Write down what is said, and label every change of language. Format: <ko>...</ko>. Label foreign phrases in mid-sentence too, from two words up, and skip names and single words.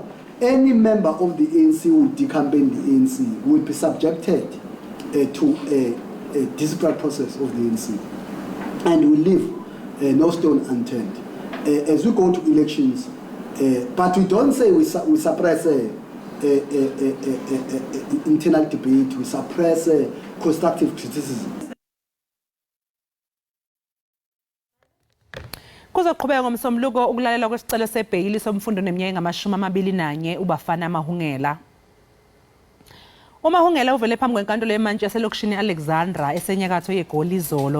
<en>Any member of the ANC who would decampaign the ANC will be subjected to a disciplinary process of the ANC and will leave no stone unturned. As we go to elections, but we don't say we suppress internal debate, we suppress constructive criticism.</en> <zu>Kuzoqhubeka ngomsombuluko ukulalela kwesicelo sebheyili somfundo neminyaka engama-21 uBafana Mahungela. uMahungela uvele phambi kwenkantolo yemantshi yaselokishini Alexandra esenyakatho yeGoli izolo.</zu>